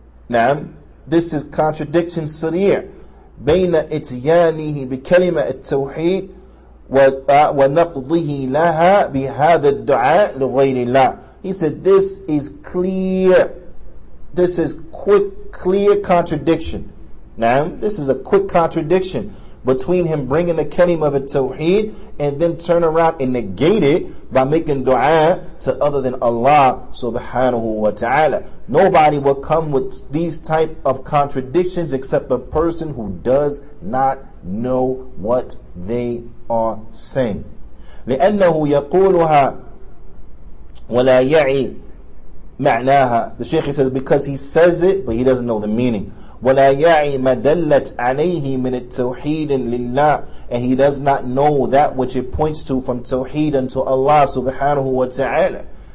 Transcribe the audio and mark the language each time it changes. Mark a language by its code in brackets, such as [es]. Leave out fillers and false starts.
[ar] نعم, [en] this is contradiction [ar] صريع بين اتيانه بكلمة التوحيد ونقضه لها بهذا الدعاء لغير الله. [en] He said, this is clear. This is clear contradiction. Now, this is a quick contradiction between him bringing the kalima of Tawheed and then turn around and negate it by making dua to other than Allah subhanahu wa ta'ala. Nobody will come with these type of contradictions except a person who does not know what they are saying. [ar] لأنه يقولها ولا يعي معناها. [en] The Shaykh says, because he says it but he doesn't know the meaning. [ar] ولا يعي ما دلت عليه من التوحيد لله, [en] and he does not know that which it points to from tawheed unto Allah subhanahu wa ta'ala.